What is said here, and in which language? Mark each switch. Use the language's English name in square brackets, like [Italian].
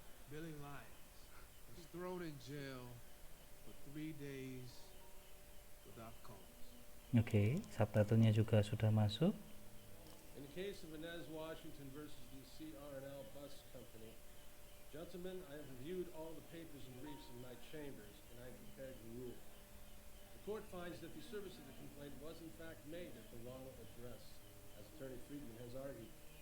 [English] Billy Lyons was thrown in jail for 3 days without cause. [Indonesian] Oke, subtitlenya juga sudah masuk. [English] In the case of Inez Washington versus the CR&L Bus Company, gentlemen, I have reviewed all the papers and briefs in my chambers, and I am prepared to rule. The court finds that the service of the complaint was in fact made at the wrong address, as Attorney Friedman has argued.